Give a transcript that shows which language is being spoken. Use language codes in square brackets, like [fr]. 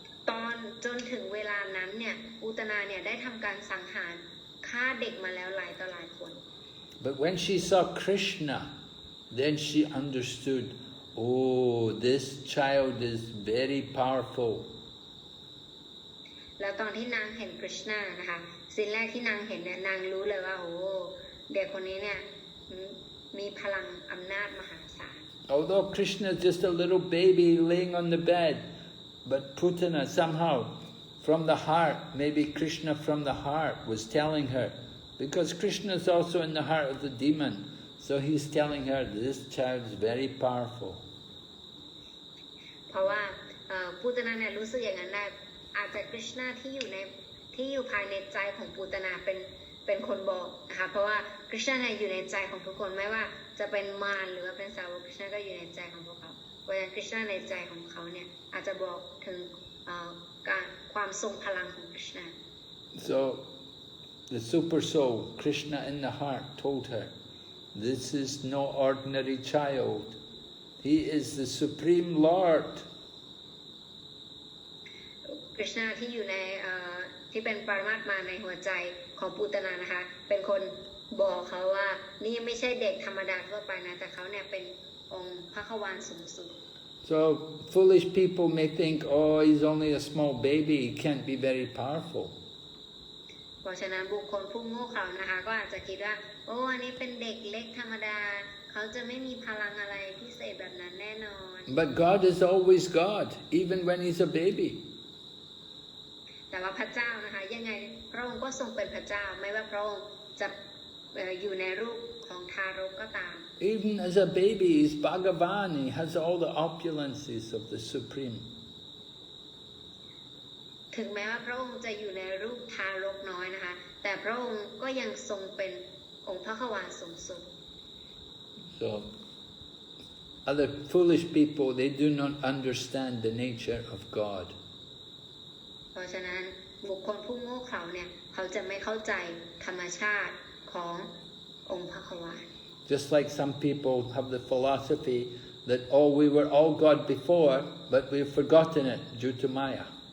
[th] ตอนจนถึงเวลานั้นเนี่ยอุตนาเนี่ยได้ทำการสังหารฆ่าเด็กมาแล้วหลายต่อหลายคน [en] But when she saw Krishna, then she understood, oh, this child is very powerful. [th] แล้วตอนที่นางเห็นคริชนานะคะสิ่งแรกที่นางเห็นเนี่ยนางรู้เลยว่าโอ้เด็กคนนี้เนี่ยมีพลังอำนาจมหาศาล [en] Although Krishna is just a little baby laying on the bed, but Putana somehow from the heart, maybe Krishna from the heart was telling her, because Krishna is also in the heart of the demon, so he's telling her this child is very powerful. [th] เพราะว่าปูตนาเนี่ยรู้สึกอย่างนั้นได้อาจจะคริชนาที่อยู่ภายในใจของปูตนาเป็นคนบอกนะคะเพราะว่าคริชนาเนี่ยอยู่ในใจของทุกคนไม่ว่าจะเป็นมารหรือว่าเป็นสาวกคริชนาก็อยู่ในใจของพวกเขาเพราะฉะนั้นคริชนาในใจของเขาเนี่ยอาจจะบอกถึงการความทรงพลังของคริชนา [en] So the super soul, Krishna in the heart, told her, this is no ordinary child. He is the Supreme Lord. [th] กฤษณาที่อยู่ในที่เป็นปรมาตถ์มาในหัวใจของปูตนานะคะเป็นคนบอกเขาว่านี่ไม่ใช่เด็กธรรมดาทั่วไปนะแต่เขาเนี่ยเป็นองค์พระขวานสูงสุด [en] So foolish people may think, oh, he's only a small baby, he can't be very powerful. [th] เพราะฉะนั้นบุคคลผู้โง่เขลานะคะก็อาจจะคิดว่าโอ้อันนี้เป็นเด็กเล็กธรรมดาเขาจะไม่มีพลังอะไรพิเศษแบบนั้นแน่นอน [en] But God is always God, even when he's a baby. [th] แต่ว่าพระเจ้านะคะยังไงพระองค์ก็ทรงเป็นพระเจ้าไม่ว่าพระองค์จะอยู่ในรูปของทารกก็ตาม [en] Even as a baby, he's Bhagavan, he has all the opulences of the Supreme. [th] ถึงแม้ว่าพระองค์จะอยู่ในรูปทารกน้อยนะคะแต่พระองค์ก็ยังทรงเป็นองค์พระขวานสูงสุด [en] So other foolish people, they do not understand the nature of God. [th] เพราะฉะนั้นบุคคลผู้โง่เขลาเนี่ยเขาจะไม่เข้าใจธรรมชาติขององค์พระขวาน [en] Just like some people have the philosophy that, oh, we were all God before, but we've forgotten it due to Maya.